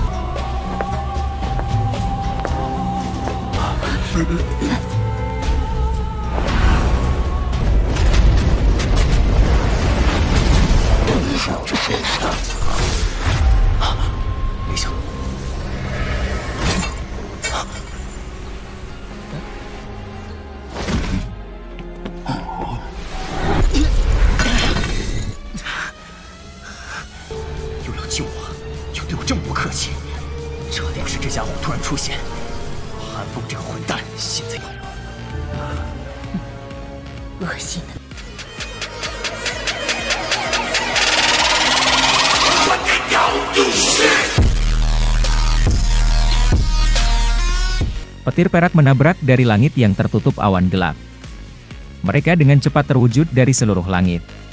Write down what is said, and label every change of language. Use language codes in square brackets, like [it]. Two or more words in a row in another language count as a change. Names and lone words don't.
[zh] 没想到，又要救我，又对我这么不客气，这要是这家伙突然出现，韩风这个混蛋现在恶心的。 [id] Petir perak menabrak dari langit yang tertutup awan gelap. Mereka dengan cepat terwujud dari seluruh langit.